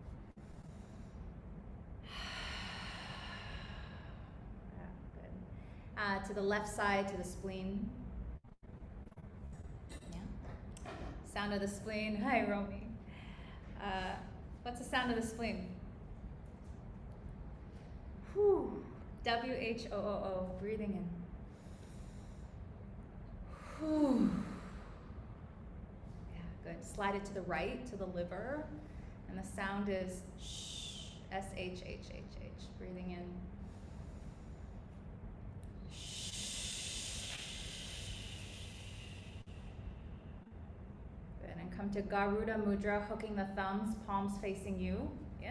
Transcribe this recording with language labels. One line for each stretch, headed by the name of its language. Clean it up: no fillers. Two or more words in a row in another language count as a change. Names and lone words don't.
English: Yeah, good. To the left side, to the spleen. Yeah. Sound of the spleen, hi Romy. What's the sound of the spleen? Whew. W-H-O-O-O, breathing in. Whew. Yeah, good. Slide it to the right, to the liver. And the sound is sh, S-H-H-H-H, breathing in. Good, and come to Garuda Mudra, hooking the thumbs, palms facing you, yes?